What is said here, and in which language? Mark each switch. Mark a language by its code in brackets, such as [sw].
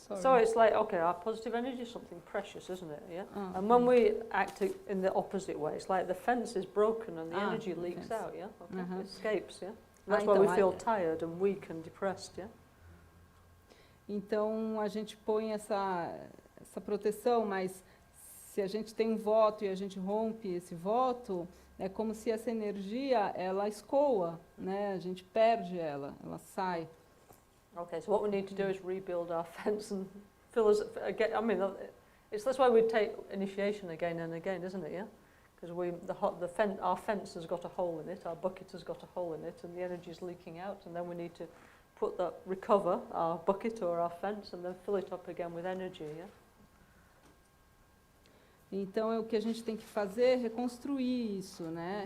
[en] it's like, okay, our positive energy is something precious, isn't it? Yeah. And when we act in the opposite way, it's like the fence is broken and the energy leaks out. Yeah. Okay. It escapes. Yeah. That's why we feel tired and weak and depressed. Yeah. [pt] Então a gente põe essa proteção, mas se a gente tem um voto e a gente rompe esse voto, é como se essa energia ela escoa, né? A gente perde ela sai. [en] Okay, so what we need to do is rebuild our fence and fill us again. I mean, that's why we take initiation again and again, isn't it? Yeah, because our fence has got a hole in it, our bucket has got a hole in it, and the energy is leaking out, and then we need to recover our bucket or our fence, and then fill it up again with energy. Yeah. [pt] Então, o que a gente tem que fazer é reconstruir isso, né?